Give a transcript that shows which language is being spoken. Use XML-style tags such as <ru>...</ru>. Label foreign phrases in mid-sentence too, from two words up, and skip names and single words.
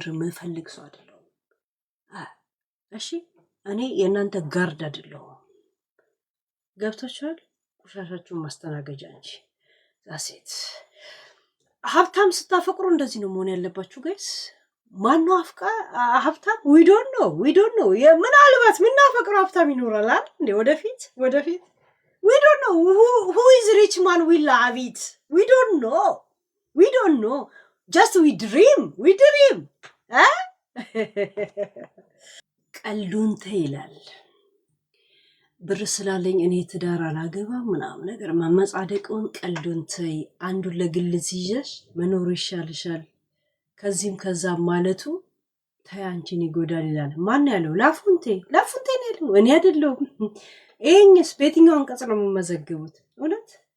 <am>ምፈልግ ሰው አይደለም እሺ እኔ የእናንተ ጋርድ አይደለም ገብታችኋል ቆሻሻችሁን ማስተናገጃ እንጂ ዛሴት ሀብታም ስታፈቅሩ እንደዚህ ነው መሆን ያለባችሁ ጋይስ ማነው ሀብታም</am> <en>we don't know</en> <am>ምናልባት ምናፈቅረው ሀብታም ይኖራል አይደል እንዴ ወደፊት</am> <en>we don't know who is rich man will love it we don't know just we dream</en> <am>ቀልዱን ተይላል ብር ስላለኝ እኔ ትዳር አላገባም ምናምን ነገር ማመጻደቁን ቀልዱን ተይ አንዱን ለግል ይዘሽ መኖር ይሻልሻል ከዚህም ከዛም ማለቱ ታያንቺን ይጎዳል ይላል ማን ያለው ላፉንቴ ነው ያለው እኔ አይደለሁም ይሄንስ በየትኛው አንቀጽ ነው የምመዘግቡት እውነት</am>